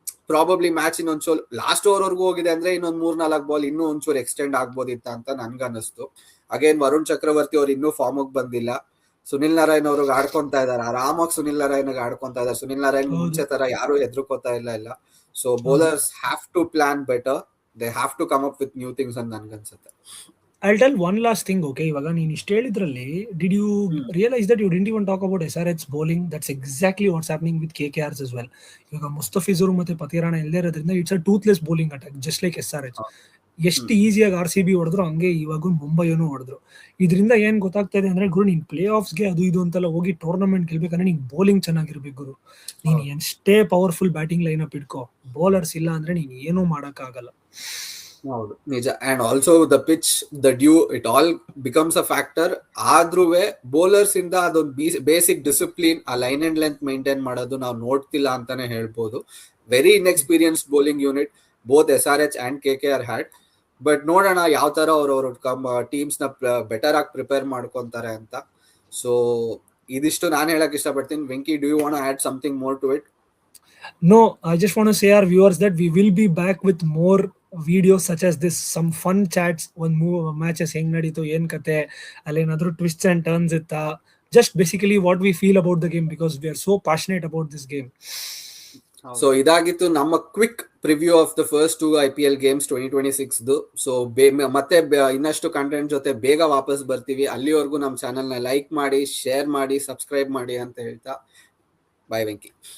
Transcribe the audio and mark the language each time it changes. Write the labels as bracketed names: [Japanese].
[Kannada] Probably match ಇನ್ನೊಂಚೂರು last over ವರ್ಗೂ ಹೋಗಿದೆ ಅಂದ್ರೆ ಇನ್ನೊಂದ್ 3-4 ಬಾಲ್ ಇನ್ನೂ ಒಂಚೂರು ಎಕ್ಸ್ಟೆಂಡ್ ಆಗ್ಬೋದಿತ್ತ ಅಂತ ನನ್ಗನ್ನಿಸ್ತು. ಅಗೇನ್ ವರುಣ್ ಚಕ್ರವರ್ತಿ ಅವ್ರು ಇನ್ನೂ ಫಾರ್ಮ್ ಬಂದಿಲ್ಲ. ಸುನಿಲ್ ನಾರಾಯಣ್ ಅವ್ರಿಗೆ ಆಡ್ಕೊಂತಾ ಇದಾರೆ ಆರಾಮಾಗಿ. ಸುನಿಲ್ ನಾರಾಯಣ್ ಆಡ್ಕೊಂತಾ ಇದಾರೆ. ಸುನಿಲ್ ನಾರಾಯಣ್ ಮುಂಚೆ ತರ ಯಾರು ಹೆದರ್ಕೋತಾ ಇಲ್ಲ. [English] So bowlers have to plan better. They have to come up with new things [Kannada] ಅಂತ ನನ್ಗನ್ಸುತ್ತೆ. [English] I'll tell one last thing, okay? [Kannada] ಇವಾಗ ನೀನು ಇಷ್ಟು ಹೇಳಿದ್ರಲ್ಲಿ, [English] did you realize that you didn't even talk about SRH bowling? That's exactly what's happening with KKRs as well. [Kannada] ಇವಾಗ ಮುಸ್ತಫಿಜುರ್ ಮತ್ತೆ ಪತಿರಾಣ ಇಲ್ಲದೆ ಇರೋದ್ರಿಂದ [English] It's a toothless bowling attack, just like SRH. [Kannada] ಎಷ್ಟು ಈಸಿಯಾಗಿ RCB ಹೊಡೆದ್ರು ಹಂಗೆ ಇವಾಗ ಮುಂಬೈನು ಹೊಡೆದ್ರು. ಇದರಿಂದ ಏನ್ ಗೊತ್ತಾಗ್ತಾ ಇದೆ ಅಂದ್ರೆ ಗುರು, ನೀನ್ ಪ್ಲೇ ಆಫ್ಸ್ಗೆ ಅದು ಇದು ಅಂತೆಲ್ಲ ಹೋಗಿ ಟೂರ್ನಮೆಂಟ್ ಗೆಲ್ಬೇಕಂದ್ರೆ ನೀನ್ ಬೌಲಿಂಗ್ ಚೆನ್ನಾಗಿರ್ಬೇಕು ಗುರು. ನೀನ್ ಎಷ್ಟೇ ಪವರ್ಫುಲ್ ಬ್ಯಾಟಿಂಗ್ ಲೈನ್ ಅಪ್ ಇಟ್ಕೋ, ಬೌಲರ್ಸ್ ಇಲ್ಲ ಅಂದ್ರೆ ನೀನ್ ಏನೂ ಮಾಡಕ್ ಆಗಲ್ಲ. ಹೌದು ನಿಜ. [English] And also the pitch, the dew, it all becomes a factor. [Kannada] ಆದ್ರೂ ಬೌಲರ್ಸ್ ಇಂದ ಅದೊಂದು ಬೇಸಿಕ್ ಡಿಸಿಪ್ಲಿನ್, ಆ ಲೈನ್ ಅಂಡ್ ಲೆಂತ್ ಮೇಂಟೈನ್ ಮಾಡೋದು ನಾವು ನೋಡ್ತಿಲ್ಲ ಅಂತಾನೆ ಹೇಳ್ಬೋದು. [English] Very inexperienced bowling unit both SRH and KKR had. [Kannada] But ನೋಡೋಣ ಯಾವ ತರ ಅವ್ರವ್ರ ಟೀಮ್ಸ್ ನ ಬೆಟರ್ ಆಗಿ ಪ್ರಿಪೇರ್ ಮಾಡ್ಕೊಂತಾರೆ ಅಂತ. [English] so [Kannada] ಇದಿಷ್ಟು ನಾನು ಹೇಳಕ್ ಇಷ್ಟಪಡ್ತೀನಿ. [English] Venki, do you want to add something more to it? No, I just want to say our viewers that we will be back with more videos such as this, some fun chats, one matches [Kannada] ಹೆಂಗ್ ನಡೀತು, ಏನ್ ಕತೆ, ಅಲ್ಲೇನಾದ್ರೂ [English] twists and turns [Kannada] ಇತ್ತಾ, [English] just basically what we feel about the game because we are so passionate about this game. [Kannada] So ಇದಾಗಿತ್ತು ನಮ್ಮ [English] quick preview of the first 2 IPL games [Kannada] 2026. So ಮತ್ತೆ ಇನ್ನಷ್ಟು content ಜೊತೆ ಬೇಗ ವಾಪಸ್ ಬರ್ತೀವಿ. ಅಲ್ಲಿವರೆಗೂ ನಮ್ಮ ಚಾನೆಲ್ನ ಲೈಕ್ ಮಾಡಿ, ಶೇರ್ ಮಾಡಿ, ಸಬ್ಸ್ಕ್ರೈಬ್ ಮಾಡಿ ಅಂತ ಹೇಳ್ತಾ, ಬಾಯ್ ವೆಂಕಿ.